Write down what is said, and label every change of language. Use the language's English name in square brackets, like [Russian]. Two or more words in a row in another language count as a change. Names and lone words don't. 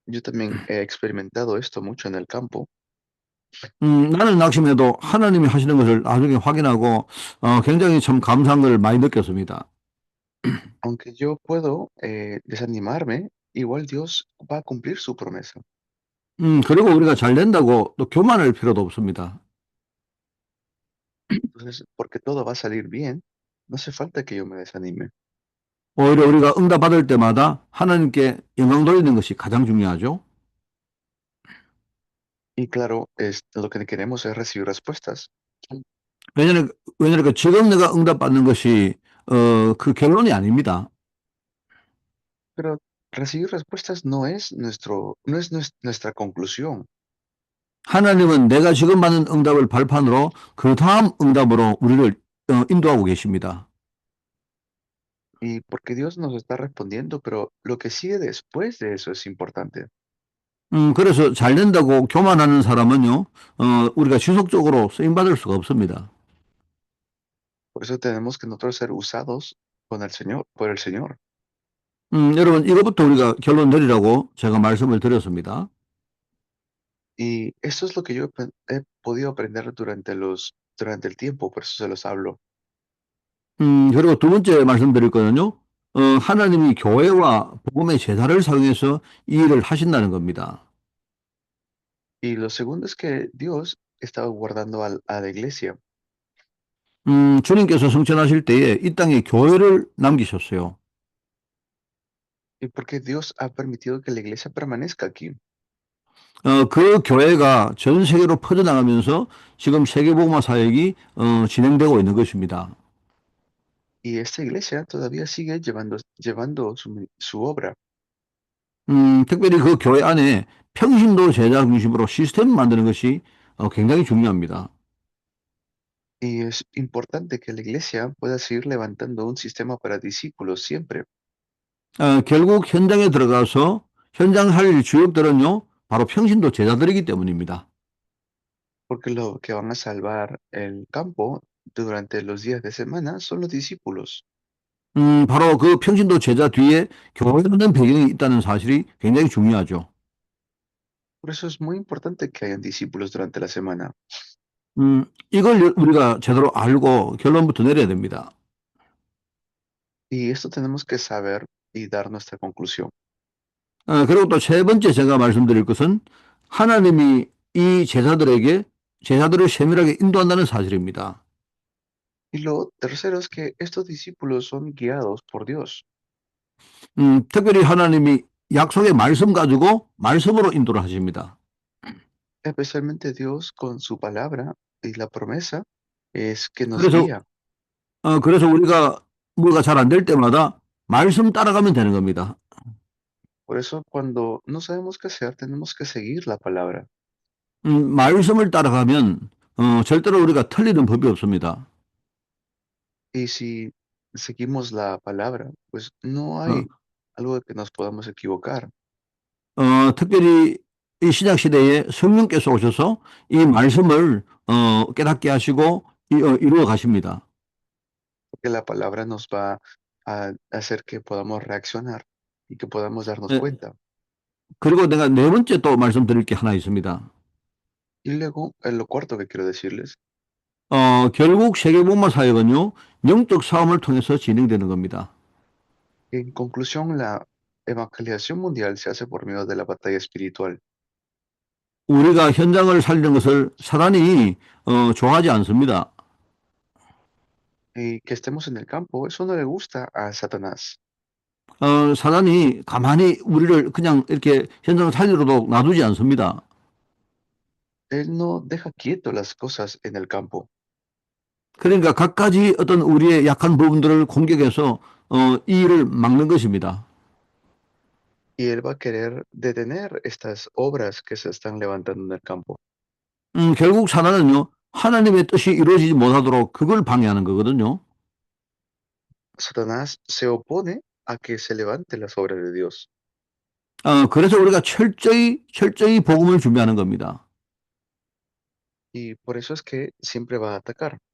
[Spanish] Yo también he experimentado esto mucho en el campo. [Korean] 나는 낙심해도 하나님이 하시는 것을 나중에 확인하고 굉장히 참 감사한 걸 많이 느꼈습니다. [Spanish] Aunque yo puedo desanimarme, igual Dios va a cumplir su promesa. [Korean] 그리고 우리가 잘 된다고 또 교만할 필요도 없습니다. [Spanish] Entonces, porque todo va a salir bien, no hace falta que yo me desanime. [Korean] 오히려 우리가 응답받을 때마다 하나님께 영광 돌리는 것이 가장 중요하죠. [Spanish] Y claro, lo que queremos es recibir respuestas. [Korean] 왜냐하면, 왜냐하면 지금 내가 응답받는 것이 그 결론이 아닙니다. [Spanish] Pero recibir respuestas no es nuestra conclusión. [Korean] 하나님은 내가 지금 받는 응답을 발판으로 그 다음 응답으로 우리를 인도하고 계십니다. [Spanish] Y porque Dios nos está respondiendo, pero lo que sigue después de eso es importante. [Korean] 그래서 잘 된다고 교만하는 사람은요, 우리가 지속적으로 쓰임받을 수가 없습니다. [Spanish] Por eso tenemos que nosotros ser usados con el Señor, por el Señor. [Korean] 여러분, 이것부터 우리가 결론 내리라고 제가 말씀을 드렸습니다. [Spanish] Y eso es lo que yo he podido aprender durante el tiempo, por eso se los hablo. [Korean] 그리고 두 번째 말씀드릴 거는요, 하나님이 교회와 복음의 제사를 사용해서 이 일을 하신다는 겁니다. [Spanish] Y lo segundo es que Dios estaba guardando a la iglesia. [Korean] 주님께서 성천하실 때에 이 땅에 교회를 남기셨어요. [Spanish] Y porque Dios ha permitido que la iglesia permanezca aquí. [Korean] 그 교회가 전 세계로 퍼져나가면서 지금 세계복음화 사역이 진행되고 있는 것입니다. [Spanish] Y esta iglesia todavía sigue llevando su obra. [Korean] 특별히 그 교회 안에 평신도 제자 중심으로 시스템을 만드는 것이 굉장히 중요합니다. [Spanish] Y es importante que la iglesia pueda seguir levantando un sistema para discípulos siempre, [Korean] 결국 현장에 들어가서 현장 할 주역들은요, 바로 평신도 제자들이기 때문입니다. [Spanish] porque lo que van a salvar el campo durante los días de semana son los discípulos. [Korean] 바로 그 평신도 제자 뒤에 교회라는 배경이 있다는 사실이 굉장히 중요하죠. [Spanish] Por eso es muy importante que hayan discípulos durante la semana. [Korean] 이걸 우리가 제대로 알고 결론부터 내려야 됩니다. [Spanish] Y esto tenemos que saber y dar nuestra conclusión. [Korean] 그리고 또 세 번째 제가 말씀드릴 것은 하나님이 이 제자들에게 제자들을 세밀하게 인도한다는 사실입니다. [Spanish] Y lo tercero es que estos discípulos son guiados por Dios. [Korean] 특별히 하나님이 약속의 말씀 가지고 말씀으로 인도를 하십니다. [Spanish] Especialmente Dios con su palabra y la promesa es que nos [Korean] 그래서 [Spanish] guía. [Korean] 그래서 우리가 뭐가 잘 안 될 때마다 말씀 따라가면 되는 겁니다. [Spanish] Por eso cuando no sabemos qué hacer, tenemos que seguir la palabra. [Korean] 말씀을 따라가면 절대로 우리가 틀리는 법이 없습니다. [Spanish] Y si seguimos la palabra, pues no 어, hay algo de que nos podamos equivocar. [Korean] 특별히 이 신약 시대에 성령께서 오셔서 이 말씀을 깨닫게 하시고 이루어 가십니다. [Spanish] Porque la palabra nos va a hacer que podamos reaccionar y que podamos darnos 예, cuenta. [Korean] 그리고 내가 네 번째 또 말씀드릴 게 하나 있습니다. [Spanish] Y luego, lo cuarto que quiero decirles, [Korean] 결국 세계복음화 사역은요, 영적 싸움을 통해서 진행되는 겁니다. [Spanish] en conclusión, la evangelización mundial se hace por medio de la batalla espiritual. [Korean] 우리가 현장을 살리는 것을 사단이 좋아하지 않습니다. [Spanish] Y que estemos en el campo, eso no le gusta a Satanás. [Korean] 사단이 가만히 우리를 그냥 이렇게 현장을 살리려도 놔두지 않습니다. [Spanish] Él no deja quieto las cosas en el campo. [Korean] 그러니까 갖가지 어떤 우리의 약한 부분들을 공격해서 이 일을 막는 것입니다. [Spanish] Y él va a querer detener estas obras que se están levantando en el campo. [Korean] 결국 사단은요, 하나님의 뜻이 이루어지지 못하도록 그걸 방해하는 거거든요. [Spanish] Satanás se opone a que se levante las obras de Dios. [Korean] 그래서 우리가 철저히 복음을 준비하는 겁니다. [Spanish] Y por eso es que siempre va a atacar.